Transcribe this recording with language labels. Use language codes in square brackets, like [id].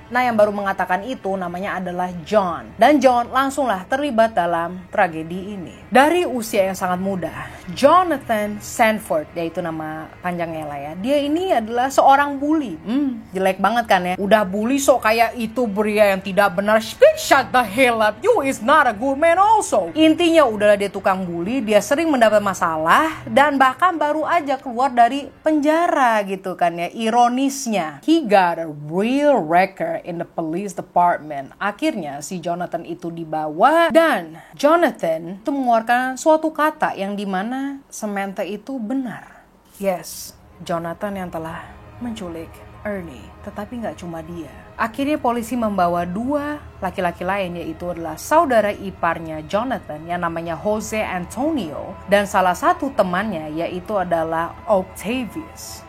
[id] Nah yang baru mengatakan itu namanya adalah John. Dan John langsunglah terlibat dalam tragedi ini. Dari usia yang sangat muda, Jonathan Sanford, yaitu nama panjangnya lah ya, dia ini adalah seorang bully. Jelek banget kan ya. Udah bully so kayak itu pria yang tidak benar. [en] Shut the hell up, you is not a good man also. [id] Intinya udahlah dia tukang bully, dia sering mendapat masalah dan bahkan baru aja keluar dari penjara gitu kan ya. [en] Ironisnya, he got a real record in the police department. [id] Akhirnya si Jonathan itu dibawa dan Jonathan itu mengeluarkan suatu kata yang dimana Samantha itu benar. Yes, Jonathan yang telah menculik Ernie. Tetapi gak cuma dia. Akhirnya polisi membawa 2 laki-laki lain, yaitu adalah saudara iparnya Jonathan yang namanya Jose Antonio dan salah satu temannya yaitu adalah Octavius.